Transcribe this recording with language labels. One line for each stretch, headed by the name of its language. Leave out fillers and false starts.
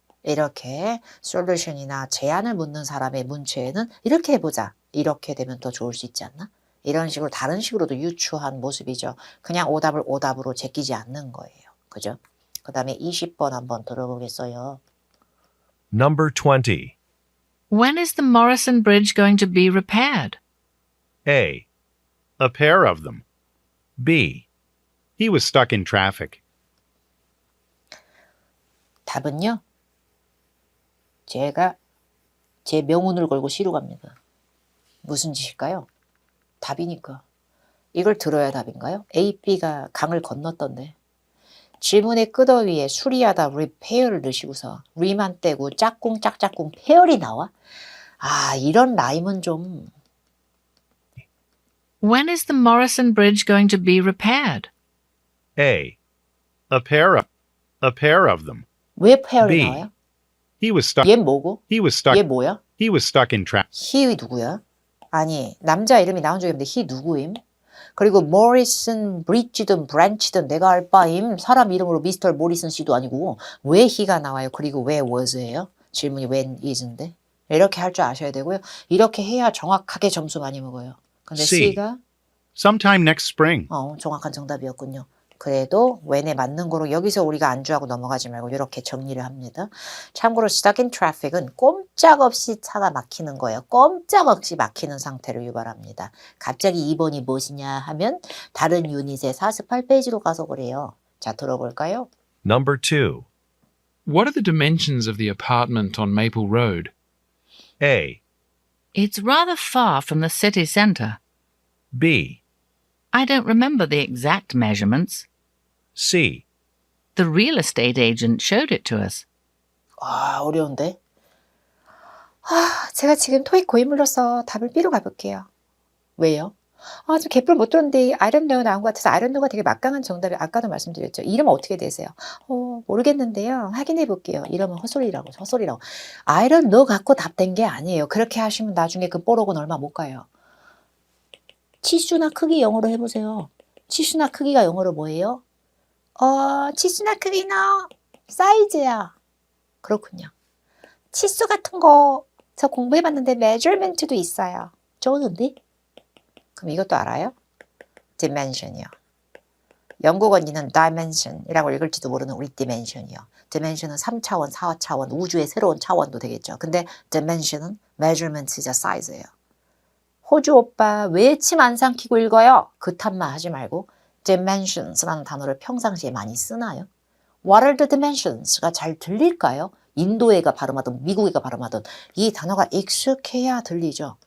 Korean: 이렇게 솔루션이나 제안을 묻는 사람의 문체에는 이렇게 해보자. 이렇게 되면 더 좋을 수 있지 않나? 이런 식으로 다른 식으로도 유추한 모습이죠. 그냥 오답을 오답으로 제끼지 않는 거예요. 그죠? 그 다음에 20번 한번 들어보겠어요.
English: Number 20. When is the Morrison Bridge going to be repaired? A, A pair of them. B, He was stuck in traffic.
Korean: 답은요. 제가 제 명운을 걸고 시로 갑니다. 무슨 짓일까요? 답이니까. 이걸 들어야 답인가요? A, B가 강을 건넜던데. 질문의 끄더위에 수리하다 repair를 넣으시고서 re만 떼고 짝꿍 짝짝꿍 페어리 나와? 아, 이런 라임은 좀.
English: When is the Morrison Bridge going to be repaired? A, A pair of them.
Korean: 왜 페어리 B. 나와요?
English: He was stuck.
Korean: 얘 뭐고?
English: He was stuck.
Korean: 얘 뭐야?
English: He was stuck in traffic.
Korean: he 누구야? 아니, 남자 이름이 나온 적이 없는데 he 누구임? 그리고 모리슨 브릿지든 브랜치든 내가 알 바임. 사람 이름으로 미스터 모리슨 씨도 아니고 왜 he가 나와요? 그리고 왜 was예요? 질문이 when is인데. 이렇게 할 줄 아셔야 되고요. 이렇게 해야 정확하게 점수 많이 먹어요. 근데 C. C가
English: Sometime next spring.
Korean: 정확한 정답이었군요. 그래도 when에 맞는 거로 여기서 우리가 안주하고 넘어가지 말고 이렇게 정리를 합니다. 참고로
English: stuck in traffic
Korean: 은 꼼짝없이 차가 막히는 거예요. 꼼짝없이 막히는 상태를 유발합니다. 갑자기 2번이 무엇이냐 하면 다른 유닛의 48페이지로 가서 그래요. 자, 들어볼까요?
English: Number 2. What are the dimensions of the apartment on Maple Road? A, It's rather far from the city centre. B, I don't remember the exact measurements. C, The real estate agent showed it to us.
Korean: 아, 어려운데? 제가 지금 토익 고인물로서 답을 B로 가볼게요. 왜요? 좀 개뿔 못 들었는데
English: I don't know
Korean: 나온 것 같아서 I don't know가 되게 막강한 정답이 아까도 말씀드렸죠. 이름은 어떻게 되세요? 모르겠는데요. 확인해 볼게요. 이러면 헛소리라고.
English: I don't know
Korean: 갖고 답된 게 아니에요. 그렇게 하시면 나중에 그 뽀록은 얼마 못 가요. 치수나 크기 영어로 해보세요. 치수나 크기가 영어로 뭐예요? 치수나 크기는 사이즈야. 그렇군요. 치수 같은 거 저 공부해봤는데 measurement도 있어요. 좋은데? 그럼 이것도 알아요? dimension이요. 영국 언니는 dimension이라고 읽을지도 모르는 우리 dimension이요. dimension은 3차원, 4차원, 우주의 새로운 차원도 되겠죠. 근데 dimension은 measurement이자 size예요. 호주 오빠 왜 침 안 삼키고 읽어요? 그 탓만 하지 말고 dimensions라는 단어를 평상시에 많이 쓰나요?
English: What are the dimensions
Korean: 가 잘 들릴까요? 인도 애가 발음하든 미국 애가 발음하든 이 단어가 익숙해야 들리죠.